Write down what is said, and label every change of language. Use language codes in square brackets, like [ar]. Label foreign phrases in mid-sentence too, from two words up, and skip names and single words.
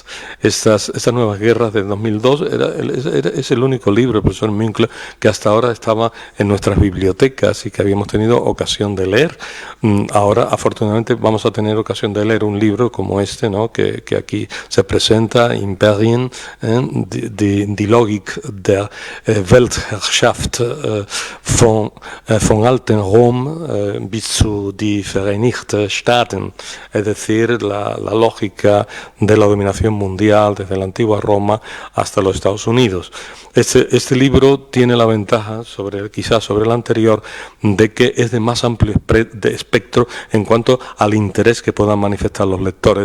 [es] Estas nuevas guerras de 2002 es el único libro, el profesor Münkler, que hasta ahora estaba en nuestras bibliotecas y que habíamos tenido ocasión de leer. Ahora, afortunadamente, vamos a tener ocasión de leer un libro como este, ¿no?, que aquí se presenta, Imperien, die Logik der Weltherrschaft von alten Rom bis zu die Vereinigten Staaten, es decir, la lógica de la dominación mundial desde la antigua Roma hasta los Estados Unidos. Este libro tiene la ventaja, quizás sobre el anterior, de que es de más amplio espectro en cuanto al interés que puedan manifestar los lectores.